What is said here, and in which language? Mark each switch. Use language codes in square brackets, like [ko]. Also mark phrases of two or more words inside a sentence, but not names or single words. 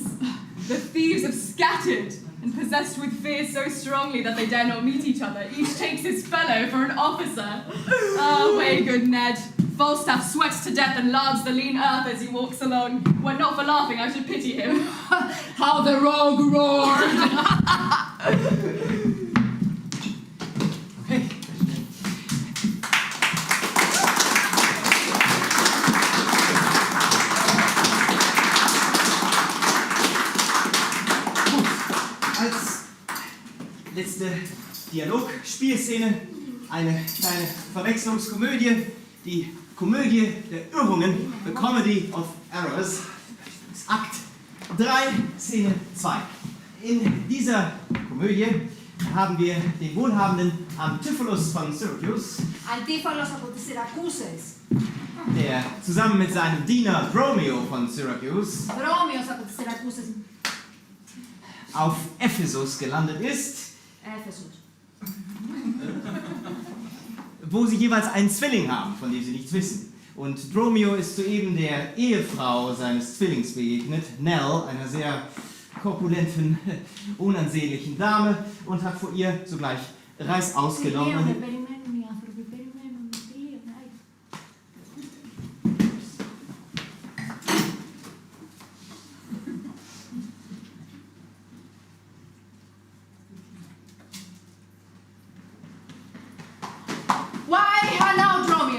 [en] The thieves have scattered, and possessed with fear so strongly that they dare not meet each other. Each takes his fellow for an officer. Ah, way good Ned. Falstaff sweats to death and lards the lean earth as he walks along. Were not for laughing, I should pity him. How the rogue roared! Okay. [de] Als letzte Dialog-Spielszene eine kleine Verwechslungskomödie, die Komödie der Irrungen, [en] the Comedy of Errors. [de] Akt 3, Szene 2. In dieser Komödie haben wir den wohlhabenden Antipholus von Syracuse, [el] Antipholus από τις Σιρακούσες. [de] der zusammen mit seinem Diener Dromio von Syracuse [el] Δρόμιος από τις Σιρακούσες. [de] auf Ephesus gelandet ist, [el] Έφεσος. [de] wo sie jeweils einen Zwilling haben, von dem sie nichts wissen. Und Dromio ist soeben der Ehefrau seines Zwillings begegnet, Nell, einer sehr korpulenten, unansehnlichen Dame, und hat vor ihr sogleich Reißaus genommen. [el] Περιμένουν οι άνθρωποι, περιμένουν. [en] Why, hello, Dromio.